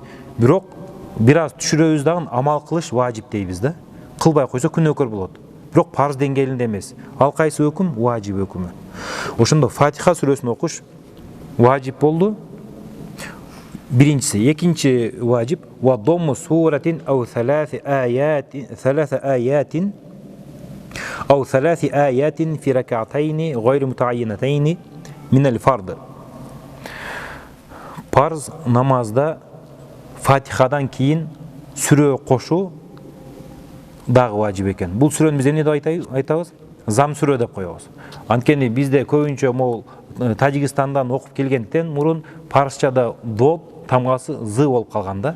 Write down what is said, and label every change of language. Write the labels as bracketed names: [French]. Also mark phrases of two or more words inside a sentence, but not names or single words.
[Kyrgyz] Бирок бир аз түшүрөбүз дагы, амал кылыш важип дейбиз да. Кылбай койсо күнөөкөр болот. Бирок парз деңгээлинде эмес. Ал кайсы өкүм? Важип өкүмү. Ошондо Фатиха сүрөсүн окуш важип болду. Биринчиси, экинчи важип [Arabic] وضم سورة أو ثلاث آيات أو ثلاث آيات في ركعتين غير متعينتين من الفرض. [Kyrgyz] Парз намазда Фатихадан кийин сүрө кошу дагы важип экен. Бул сүрөнү биз эмне деп айтабыз? Зам сүрө деп коебуз. Анткени бизде көбүнчө могул Тажикстандан окуп келгенден мурун парсчада доб тамгасы з болуп калганда.